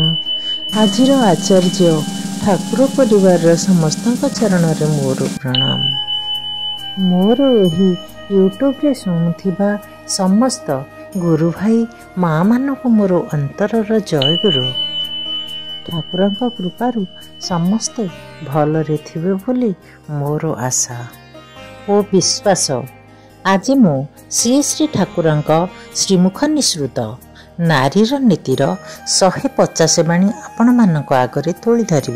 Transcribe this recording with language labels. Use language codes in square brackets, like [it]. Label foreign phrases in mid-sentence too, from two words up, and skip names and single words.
[or] ଆଜିର ଆଚାର୍ଯ୍ୟ ଠାକୁର ପରିବାର ସମସ୍ତ ଚରଣ ରେ ମୋର ପ୍ରଣାମ। ମୋର ଏହି ୟୁଟ୍ୟୁବ ରେ ଶୁଣୁଥିବା ସମସ୍ତ ଗୁରୁ ଭାଇ ମାଁ ମାନଙ୍କ ମୋର ଅନ୍ତରର ଜୟ ଗୁରୁ। ठाकुरଙ୍କ कृपाରୁ ସମସ୍ତେ ଭଲରେ ଥିବେ ବୋଲି ମୋର ଆଶା ଓ ବିଶ୍ୱାସ। ଆଜି ମୁଁ ଶ୍ରୀ ଶ୍ରୀ ଠାକୁରଙ୍କ ଶ୍ରୀମୁଖ ନିଃସୃତ ନାରୀର ନୀତିର 150 ବାଣୀ ଆପଣମାନଙ୍କ ଆଗରେ ତୋଳି ଧରିବି।